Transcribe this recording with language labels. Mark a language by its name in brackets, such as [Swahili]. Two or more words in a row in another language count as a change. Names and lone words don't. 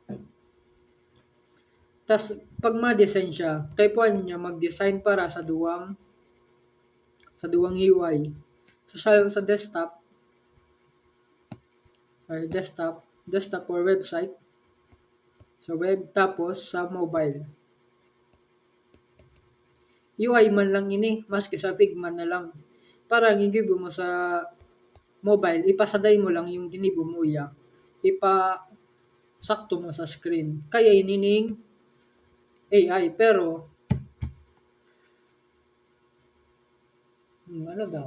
[Bikol] Tas pag ma-design siya, kaipuan niya mag-design para sa duwang UI. So sa [English] desktop or website, [Bikol] sa web tapos sa mobile. UI man lang ini, maski sa Figma na lang. Para gigibo mo sa mobile, ipasaday mo lang yung ginibo mo iya. Sakto mo sa screen. Kaya inining AI pero ano daw?